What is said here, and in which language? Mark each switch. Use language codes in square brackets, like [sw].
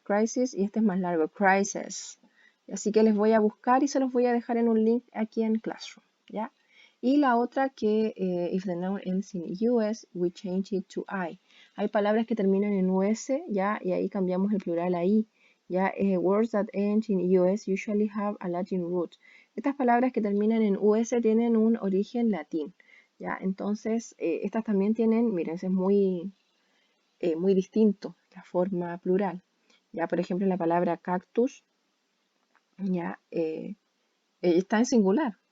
[es] Crisis y este es más largo. Crisis. Así que les voy a buscar y se los voy a dejar en un link aquí en Classroom, ¿ya? Y la otra que, [en] if the noun ends in US, we change it to I. [es] Hay palabras que terminan en US, ¿ya? Y ahí cambiamos el plural a I, [en] Ya, words that end in US usually have a Latin root. [es] Estas palabras que terminan en US tienen un origen latín. Ya, entonces estas también tienen, miren, es muy distinto la forma plural. Ya, por ejemplo, la palabra cactus, ya, está en singular.